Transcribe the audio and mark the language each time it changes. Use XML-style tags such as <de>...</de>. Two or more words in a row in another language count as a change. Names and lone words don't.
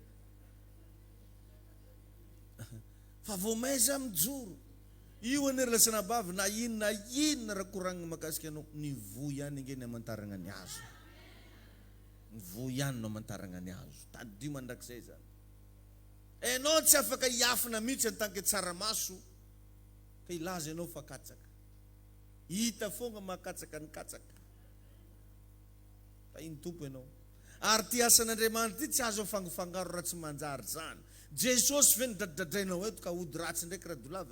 <mg>Fa vao may za mijoro. Io anery lasana bavy na inona raha koragnina makasika anao, ny voy ihany ange ny amantarana ny azo. Ny voy ihany no amantarana ny azo. Tadio mandrakizay zany. Enao tsy afaka hiafina mihitsy</mg> <fr>en tant que</fr> <mg>tsaramaso ka ilaza enao fa katsaka. Hita foana makatsaka ny katsaka. Fa iny tompo enao. Ary ty asan'Andriamanitra ty tsy azo afangafangaro raha tsy manjary zany. Jesosy ve nidradradrainao eto ka ody ratsy ndraiky raha dolava.</mg>